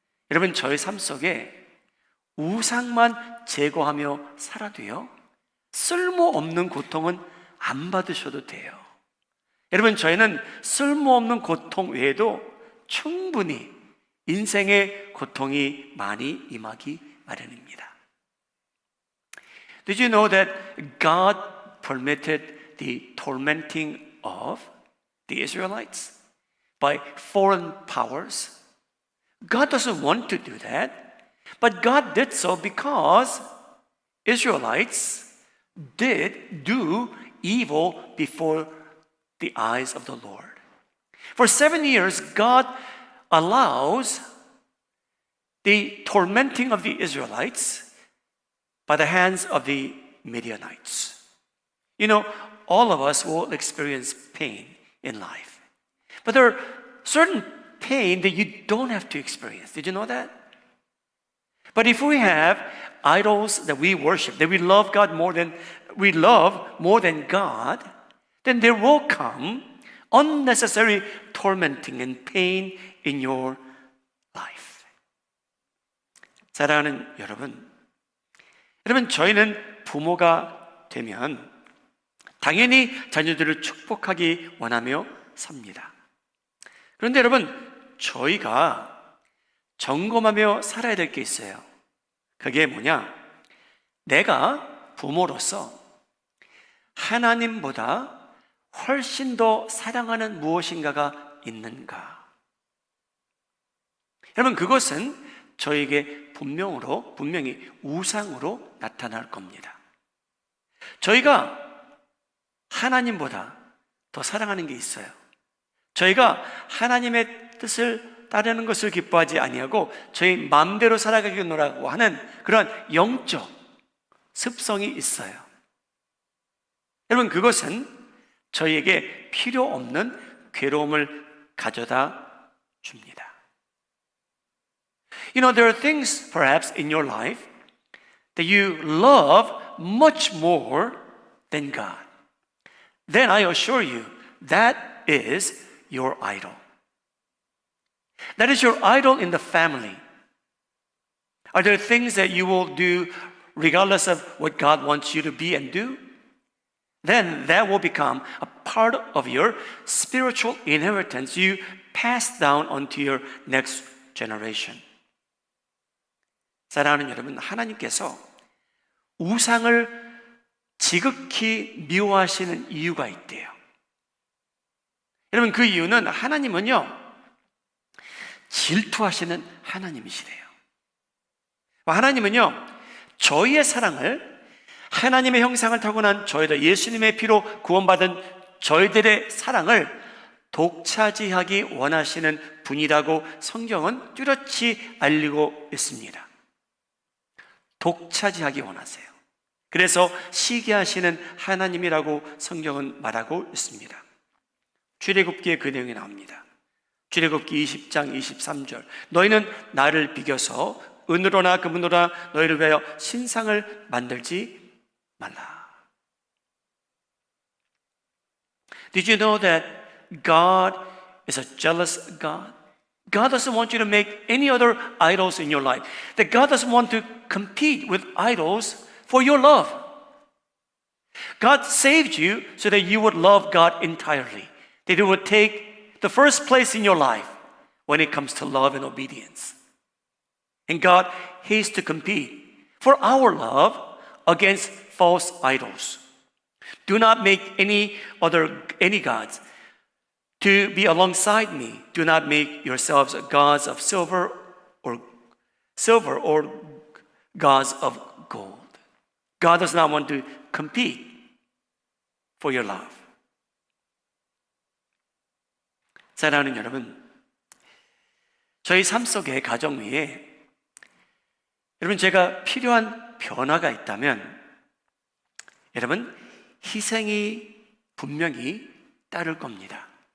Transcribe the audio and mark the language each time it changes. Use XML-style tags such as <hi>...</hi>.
<ko>여러분, 저희 삶 속에 우상만 제거하며 살아도요, 쓸모없는 고통은 안 받으셔도 돼요. 여러분, 저희는 쓸모없는 고통 외에도 충분히 인생의 고통이 많이 임하기 마련입니다.</ko> <en>Did you know that God permitted the tormenting of the Israelites by foreign powers? God doesn't want to do that, but God did so because Israelites did do evil before the eyes of the Lord. For 7 years, God allows the tormenting of the Israelites by the hands of the Midianites. You know, all of us will experience pain in life. But there are certain pain that you don't have to experience. Did you know that? But if we have idols that we worship, that we love more than God, then there will come unnecessary tormenting and pain in your life.</en> <ko>사랑하는 여러분, 저희는 부모가 되면 당연히 자녀들을 축복하기 원하며 삽니다. 그런데 여러분, 저희가 점검하며 살아야 될 게 있어요. 그게 뭐냐? 내가 부모로서 하나님보다 훨씬 더 사랑하는 무엇인가가 있는가? 여러분, 그것은 저에게 분명히 우상으로 나타날 겁니다. 저희가 하나님보다 더 사랑하는 게 있어요. 저희가 하나님의 뜻을 따르는 것을 기뻐하지 아니하고 저희 마음대로 살아가겠노라고 하는 그런 영적 습성이 있어요. 여러분, 그것은 저희에게 필요 없는 괴로움을 가져다 줍니다.</ko> <en>You know, there are things perhaps in your life that you love much more than God. Then I assure you, that is your idol. That is your idol in the family. Are there things that you will do regardless of what God wants you to be and do? Then that will become a part of your spiritual inheritance you pass down onto your next generation.</en> <ko>사랑하는 여러분, 하나님께서 우상을 지극히 미워하시는 이유가 있대요. 여러분, 그 이유는 하나님은요, 질투하시는 하나님이시래요. 하나님은요, 저희의 사랑을, 하나님의 형상을 타고난 저희들, 예수님의 피로 구원받은 저희들의 사랑을 독차지하기 원하시는 분이라고 성경은 뚜렷이 알리고 있습니다. 독차지하기 원하세요. 그래서 시기하시는 하나님이라고 성경은 말하고 있습니다. 출애굽기에 그 내용이 나옵니다. 출애굽기 20장 23절. 너희는 나를 비겨서 은으로나 금으로나 너희를 위하여 신상을 만들지 말라.</ko> <en>Did you know that God is a jealous God? God doesn't want you to make any other idols in your life. That God doesn't want to compete with idols for your love. God saved you so that you would love God entirely. That He would take the first place in your life when it comes to love and obedience. And God hates to compete for our love against false idols. Do not make any gods to be alongside me. Do not make yourselves gods of silver or gods of gold. God does not want to compete for your love.</en> <ko>사랑하는 여러분, 저희 삶 속에 가정 위에 여러분, 제가 필요한 변화가 있다면 여러분, 희생이 분명히 따를 겁니다.</ko>